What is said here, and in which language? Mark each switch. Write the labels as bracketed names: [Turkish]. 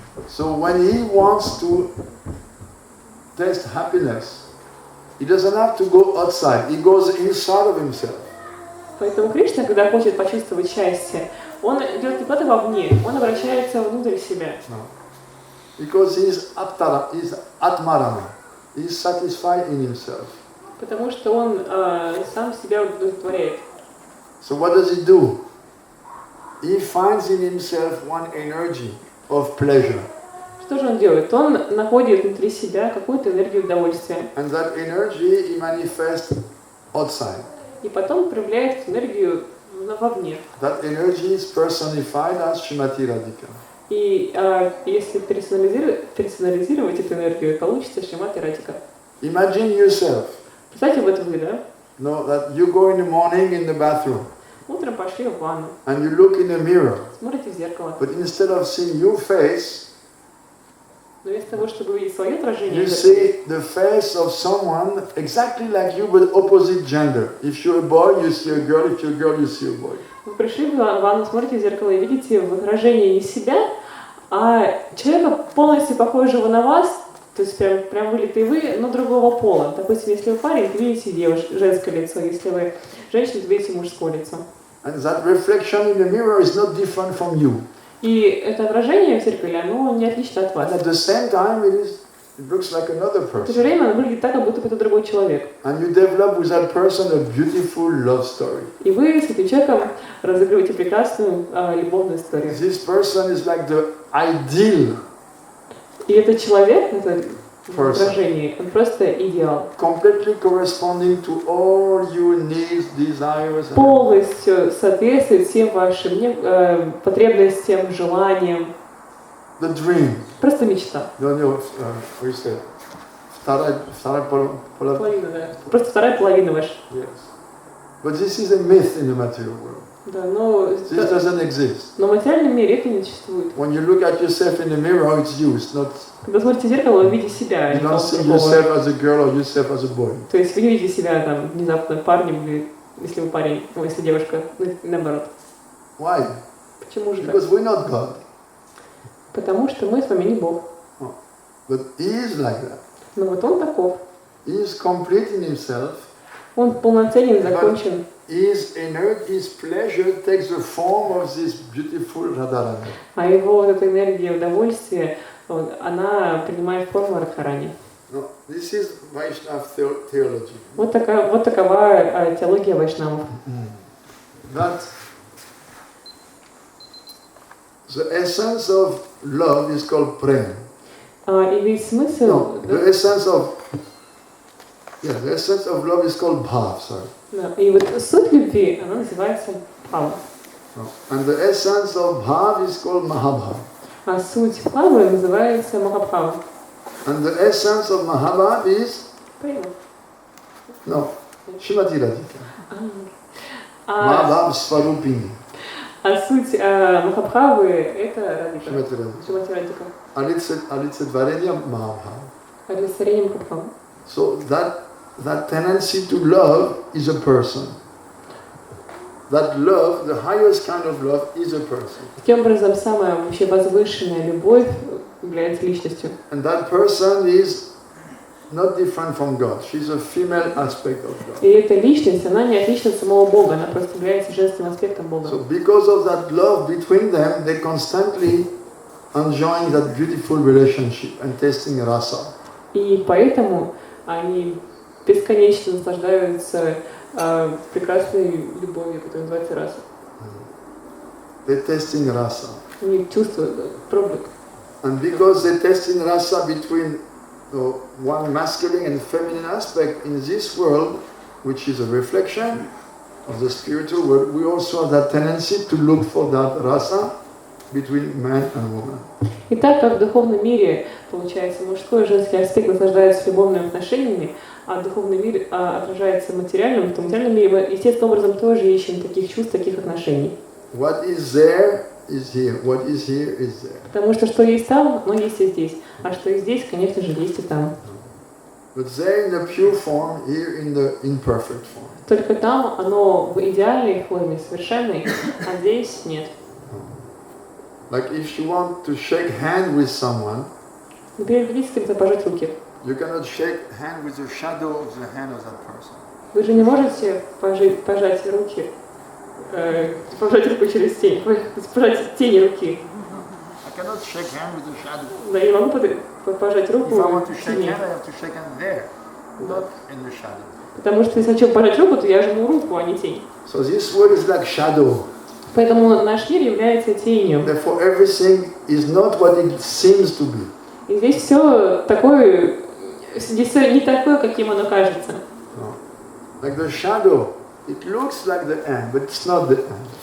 [English] So when he wants to taste happiness, he doesn't have to go outside. He goes inside of himself. [Russian] Поэтому Кришна, когда хочет почувствовать счастье, он идет не куда-то вовне, он обращается внутрь себя. [English] No. Because he is Atmarama. He is satisfied in himself. [Russian] Потому что он сам себя удовлетворяет. [English] So what does he do? He finds in himself one energy of pleasure. [Russian] Что же он делает? Он находит внутри себя какую-то энергию удовольствия. [English] And that energy he manifests outside. [Russian] И потом проявляет эту энергию вовне. [English] That energy is personified as Srimati Radhika. [Russian] И если персонализировать эту энергию, получится Шримад и Радика. [English] Imagine yourself. [Russian] Представьте, вот вы, да? [English] No, that you go in the morning in the bathroom. [Russian] Утром пошли в ванну. [English] And you look in the mirror. [Russian] Смотрите в зеркало. [English] But instead of seeing your face, [Russian] но вместо того, чтобы увидеть свое отражение, [English] you see the face of someone exactly like you, but opposite gender. If you're a boy, you see a girl. If you're a girl, you see a boy. [Russian] Вы пришли в ванну, смотрите в зеркало и видите в отражении не себя, а человека полностью похожего на вас, то есть прям вылитый вы, но другого пола. Допустим, если вы парень, то видите женское лицо, если вы женщина, то видите мужское лицо. [English] And that reflection in the mirror is not different from you. [Russian] И это отражение в зеркале, оно не отлично от вас. [English] And at the same time, it looks like another [Russian] В то же [English] person. [Russian] время оно выглядит так, как будто это другой человек. [English] And you develop with that person a beautiful love story. [Russian] И вы с этим человеком разыгрываете прекрасную любовную историю. [English] This person is like the ideal. [Russian] И этот человек, это отражение, он просто идеал. [English] Completely corresponding to all your needs, desires. [Russian] Полностью соответствует всем вашим потребностям, желаниям. [English] The dream. [Russian] Просто мечта. [English] What you say? [Russian] Вторая половина, да. Просто вторая половина ваша. [English] Yes. But this is a myth in the material world. [Russian] Да, но [English] this doesn't exist. [Russian] Но в материальном мире это не существует. [English] When you look at yourself in the mirror, it's you. It's not. [Russian] Когда смотрите в зеркало, вы видите себя. [English] You don't see yourself as a girl or yourself as a boy. [Russian] То есть вы не видите себя там внезапно парнем или если вы парень, если девушка, наоборот. [English] Why? [Russian] Почему же так? [English] Because we're not God. [Russian] Потому что мы с вами не Бог. [English] Oh. But He is like that. [Russian] Но вот Он таков. [English] He is complete in Himself. [Russian] Он полноценен, закончен. [English] His pleasure takes the form of this beautiful Radharani. [Russian] А его вот эта энергия удовольствия, она принимает форму Радхарани. [English] No, this is Vaishnava theology. [Russian] Вот такова теология вайшнавов. [English] That the essence of love is called prem. [Russian] И весь смысл... [English] No, the essence of love is called bhav, sorry. [Russian] Да, и вот суть любви, она называется бхава. [English] And the essence of bhav is called mahabhav. [Russian] А суть бхавы называется махабхава. [English] And the essence of mahabhav is... [Russian] Према. [English] No, Srimati Radhika. Mahabhav Svarupini. [Russian] А суть махабхавы это Радhika. [English] Srimati [Russian] Радhika. Олицетворение Mahabhav. Олицетворение махабхавы. [English] So that tendency to love is a person. that love, the highest kind of love, is a person. [Russian] Таким образом, самая вообще возвышенная любовь является личностью. [English] And that person is not different from God. She's a female aspect of God. [Russian] И эта личность, она не отлична от самого Бога, она просто является женским аспектом Бога. [English] So because of that love between them, they constantly enjoying that beautiful relationship and tasting rasa. [Russian] И поэтому они бесконечно наслаждаются прекрасной любовью, которая называется раса. [English] They're tasting rasa. [Russian] Они чувствуют, пробуют. [English] And because they're tasting rasa between the one masculine and feminine aspect in this world, which is a reflection of the spiritual world, we also have that tendency to look for that rasa between man and woman. [Russian] И так как в духовном мире, получается, мужской и женский аспект наслаждаются любовными отношениями, а духовный мир отражается материальным, то в материальном мире мы естественным образом тоже ищем таких чувств, таких отношений. [English] What is there is here. What is here is there. [Russian] Потому что есть там, но есть и здесь. А что и здесь, конечно же, есть и там. [English] But there in the pure form, here in the imperfect form. [Russian] Только там оно в идеальной форме, совершенной, а здесь нет. [English] Like if you want to shake hand with someone, [Russian] например, хотите с кем-то пожать руки. [English] you cannot shake hand with the shadow of the hand of that person. [Russian] Вы же не можете пожать руки, пожать руку через тень, пожать тени руки. [English] I cannot shake hand with the shadow. [Russian] Да, я не могу пожать руку [English] If I want to [Russian] в [English] shake [Russian] тени. [English] hand, I have to shake hand there, not in the shadow. [Russian] Потому что если хочу пожать руку, то я жму руку, а не тень. [English] So this world is like shadow. [Russian] Поэтому наш мир является тенью. [English] Therefore, everything is not what it seems to be. [Russian] И здесь все такое, здесь все не такое, каким оно кажется. [English] No. Like the shadow, it looks like the hand, but it's not the hand.